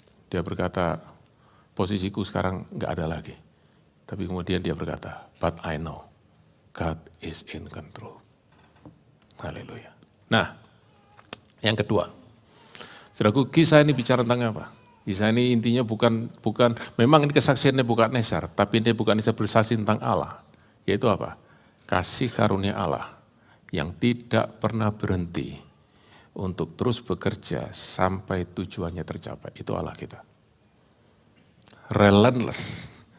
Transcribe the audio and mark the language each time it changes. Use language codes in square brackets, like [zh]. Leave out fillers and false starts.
[id] Dia berkata, posisiku sekarang enggak ada lagi. Tapi kemudian dia berkata, [en] but I know God is in control. [id] Haleluya. Nah, yang kedua, saudaraku, kisah ini bicara tentang apa? Kisah ini intinya bukan memang ini kesaksian Nebukadnezar, tapi Nebukadnezar bersaksi tentang Allah. Yaitu apa? Kasih karunia Allah yang tidak pernah berhenti untuk terus bekerja sampai tujuannya tercapai. Itu Allah kita. Relentless.